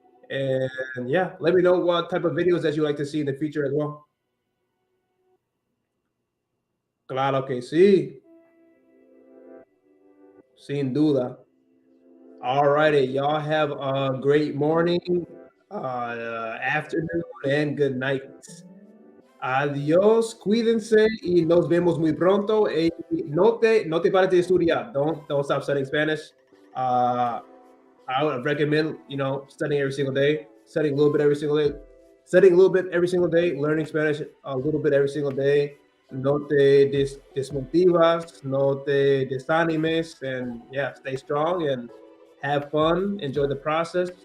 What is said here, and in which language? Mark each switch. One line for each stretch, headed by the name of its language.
English: And yeah, let me know what type of videos that you like to see in the future as well.
Spanish: Claro que sí. Sin duda.
English: All righty. Y'all have a great morning, afternoon, and good night.
Spanish: Adiós, cuídense y nos vemos muy pronto. No te pares de estudiar.
English: Don't stop studying Spanish. I would recommend, studying every single day, studying a little bit every single day, studying a little bit every single day, learning Spanish a little bit every single day.
Spanish: No te desmotivas, no te desanimes,
English: and yeah, stay strong and have fun, enjoy the process.